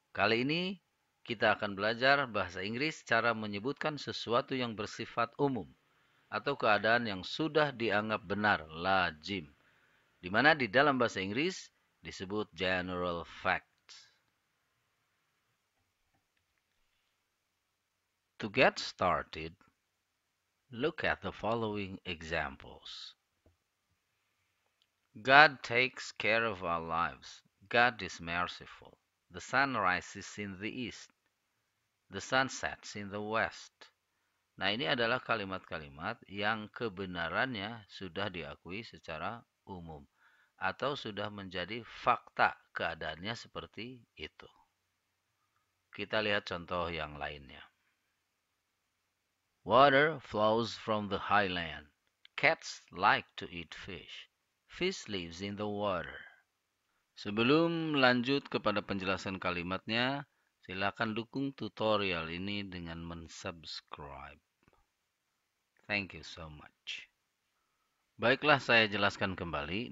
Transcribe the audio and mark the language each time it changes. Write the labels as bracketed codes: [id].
[id] Kali ini kita akan belajar bahasa Inggris cara menyebutkan sesuatu yang bersifat umum atau keadaan yang sudah dianggap benar, lazim. Di mana di dalam bahasa Inggris disebut general facts. [en] To get started, look at the following examples. God takes care of our lives. God is merciful. The sun rises in the east. The sun sets in the west. [id] Nah, ini adalah kalimat-kalimat yang kebenarannya sudah diakui secara umum atau sudah menjadi fakta keadaannya seperti itu. Kita lihat contoh yang lainnya. [en] Water flows from the highland. Cats like to eat fish. Fish lives in the water. [id] Sebelum lanjut kepada penjelasan kalimatnya, silakan dukung tutorial ini dengan mensubscribe. [en] Thank you so much. [id] Baiklah, saya jelaskan kembali.